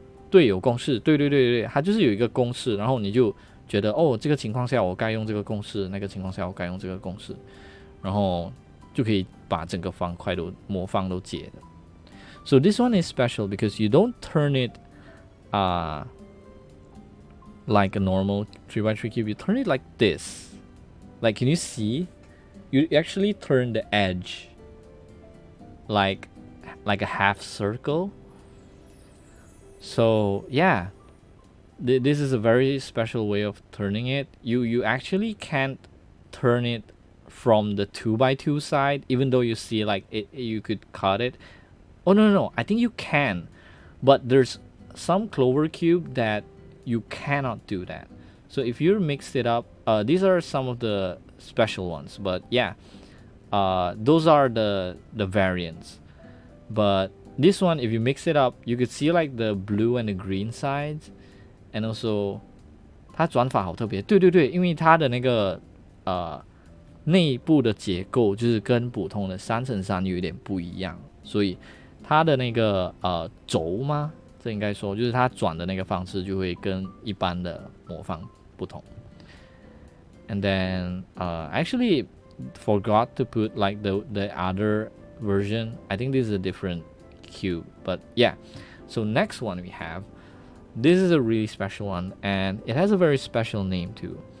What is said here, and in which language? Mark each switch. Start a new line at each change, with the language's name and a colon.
Chinese: 对，有公式，对，它就是有一个公式，然后你就觉得哦，这个情况下我该用这个公式，那个情况下我该用这个公式，然后就可以把整个方块都魔方都解的。
English: So this one is special because you don't turn it like a normal 3x3 cube. You turn it like this. Like, can you see? You actually turn the edge like a half circle. So yeah, this is a very special way of turning it. You actually can't turn it from the 2x2 side, even though you see like you could cut it. Oh no, I think you can, but there's some clover cube that you cannot do that. So if you mix it up, these are some of the special ones, but yeah, those are the variants. But this one, if you mix it up, you could see like the blue and the green sides, and also
Chinese: 它转法好特别。对，因为它的那个内部的结构就是跟普通的3×3有一点不一样，所以它的那个轴吗？这应该说就是它转的那个方式就会跟一般的魔方不同。
English: And then actually forgot to put like the other version. I think this is a different cube, but yeah. So next one we have, this is a really special one, and it has a very special name too.